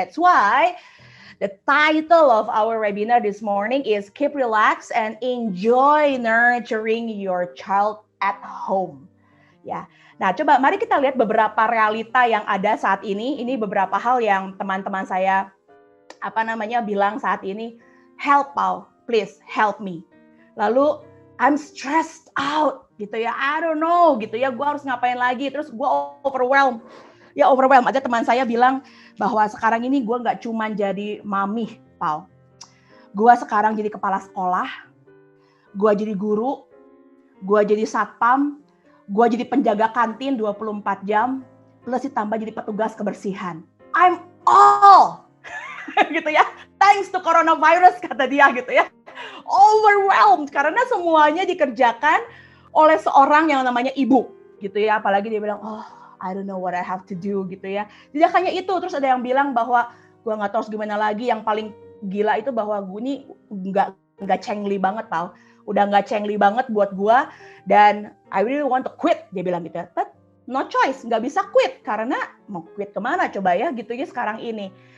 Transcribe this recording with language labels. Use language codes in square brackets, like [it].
[en] That's why the title of our webinar this morning is Keep Relaxed and Enjoy Nurturing Your Child at Home. [id] Ya. Nah, coba mari kita lihat beberapa realita yang ada saat ini. Ini beberapa hal yang teman-teman saya bilang saat ini, [en] help Paul, please help me. [id] Lalu [en] I'm stressed out [id] gitu ya, [en] I don't know [id] gitu ya, gue harus ngapain lagi, terus gue overwhelmed. Ya overwhelmed, ada teman saya bilang bahwa sekarang ini gue gak cuma jadi mami, Paul. Gue sekarang jadi kepala sekolah, gue jadi guru, gue jadi satpam, gue jadi penjaga kantin 24 jam, plus ditambah jadi petugas kebersihan. [en] I'm all [id] gitu ya, [en] thanks to coronavirus [id] kata dia gitu ya. All overwhelmed karena semuanya dikerjakan oleh seorang yang namanya ibu gitu ya. Apalagi dia bilang, [en] oh I don't know what I have to do [id] gitu ya. Tidak hanya itu, terus ada yang bilang bahwa gue nggak tahu harus gimana lagi. Yang paling gila itu bahwa gue ini nggak cengli banget tau. Udah nggak cengli banget buat gue, dan [en] I really want to quit, [id] dia bilang gitu. [en] But no choice, [id] nggak bisa quit karena mau quit kemana coba ya gitu ya sekarang ini.